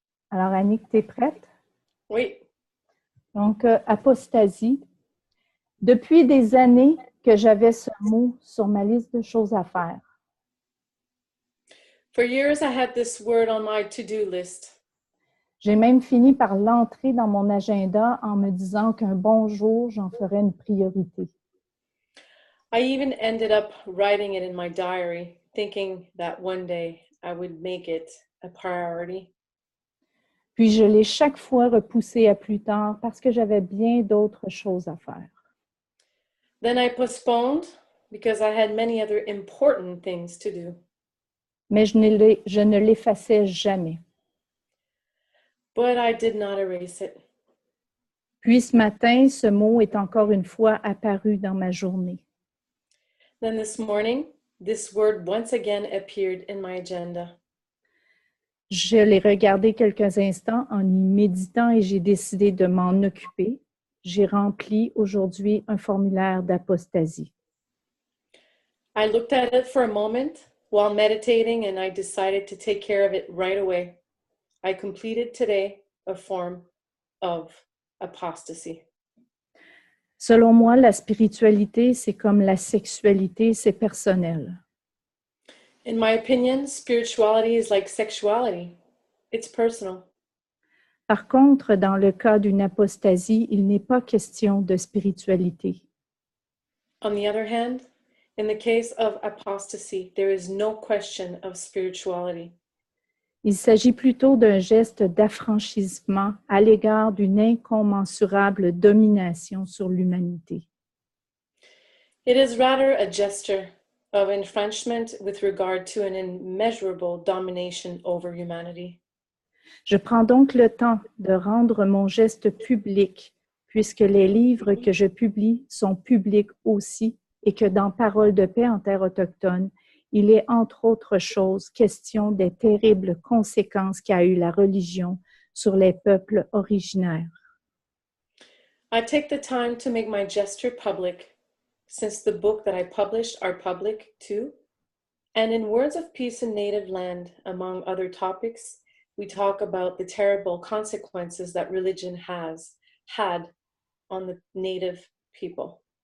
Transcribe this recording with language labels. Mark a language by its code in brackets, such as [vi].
[fr] Alors, Annick, tu es prête? Oui. Donc, apostasie. Depuis des années que j'avais ce mot sur ma liste de choses à faire. [en] For years, I had this word on my to-do list. [fr] J'ai même fini par l'entrer dans mon agenda en me disant qu'un bon jour, j'en ferais une priorité. [en] I even ended up writing it in my diary, thinking that one day I would make it a priority. [fr] Puis je l'ai chaque fois repoussé à plus tard parce que j'avais bien d'autres choses à faire. [en] Then I postponed because I had many other important things to do. [fr] Mais je ne l'effaçais jamais. [en] But I did not erase it. [fr] Puis ce matin, ce mot est encore une fois apparu dans ma journée. [en] Then this morning, this word once again appeared in my agenda. [fr] Je l'ai regardé quelques instants en y méditant et j'ai décidé de m'en occuper. J'ai rempli aujourd'hui un formulaire d'apostasie. [en] I looked at it for a moment while meditating and I decided to take care of it right away. I completed today a form of apostasy. [fr] Selon moi, la spiritualité, c'est comme la sexualité, c'est personnel. [en] In my opinion, spirituality is like sexuality. It's personal. [fr] Par contre, dans le cas d'une apostasie, il n'est pas question de spiritualité. [en] On the other hand, in the case of apostasy, there is no question of spirituality. [fr] Il s'agit plutôt d'un geste d'affranchissement à l'égard d'une incommensurable domination sur l'humanité. [en] It is rather a gesture of enfranchisement with regard to an immeasurable domination over humanity. [fr] Je prends donc le temps de rendre mon geste public, puisque les livres que je publie sont publics aussi, et que dans Paroles de paix en terre autochtone, il est entre autres choses question des terribles conséquences qu'a eu la religion sur les peuples originaires. [en] I take the time to make my gesture public, since the book that I published are public too. And in Words of Peace in Native Land, among other topics, we talk about the terrible consequences that religion has had on the Native people.